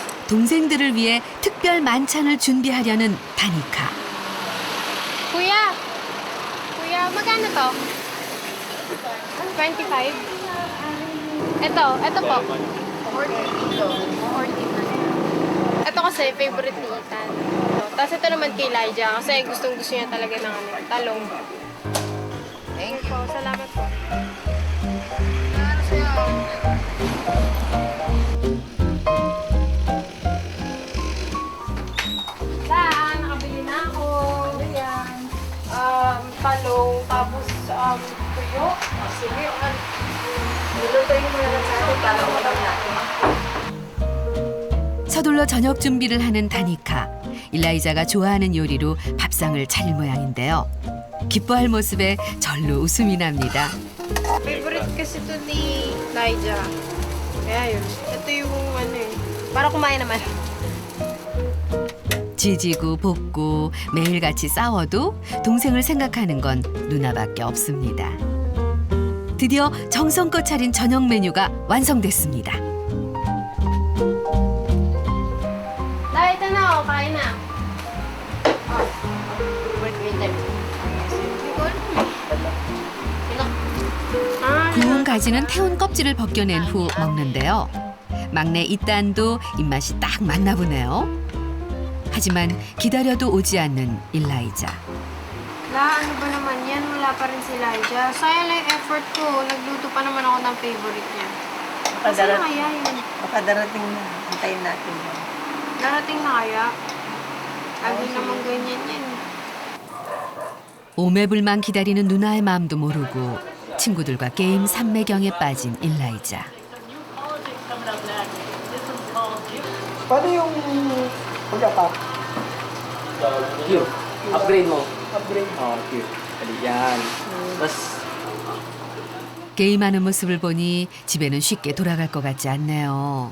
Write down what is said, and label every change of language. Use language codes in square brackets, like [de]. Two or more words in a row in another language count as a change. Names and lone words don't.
[ko] 동생들을 위해 특별 만찬을 준비하려는 다니카. [tl] Kuya! Kuya, magkano to? 25? Ito po. 40. Ito kasi favorite ni Ethan. Tapos ito naman kay Elijah kasi gustong-gusto niya talaga ng talong. [en] Thank you. [tl] Salamat po. Nakabili na ako. Ayan. Talong, tapos tuyo. Sige, nilutuin mo na lang sa atin. Talong natin. [ko] 서둘러 저녁 준비를 하는 다니카. 일라이자가 좋아하는 요리로 밥상을 차릴 모양인데요. 기뻐할 모습에 절로 웃음이 납니다. [tl] Favorite kasi ito ni Elijah. Kaya yun. Ito yung para kumain naman. [ko] 지지고 볶고 매일같이 싸워도 동생을 생각하는 건 누나밖에 없습니다. 드디어 정성껏 차린 저녁 메뉴가 완성됐습니다. [tl] Dahil ito na, kain na. [ko] 구운 가지는 태운 껍질을 벗겨낸 후 먹는데요. 막내 이딴도 입맛이 딱 맞나 보네요. 하지만 기다려도 오지 않는 일라이자. [tl] Ano ba naman yan? Wala pa rin si Elijah. Sayang lang yung effort ko. Nagluto pa naman ako ng favorite niya. Kasi na kaya yun? Baka darating na. Hintayin natin yan. Darating na kaya? Lagi naman ganyan yan. [ko] 오매불만 기다리는 누나의 마음도 모르고 친구들과 게임 삼매경에 빠진 일라이자. [tl] Paano yung pag-attack? Q. Upgrade mo. Upgrade. Q. Dali yan. Tapos, [ko] 게임하는 모습을 보니 집에는 쉽게 돌아갈 것 같지 않네요.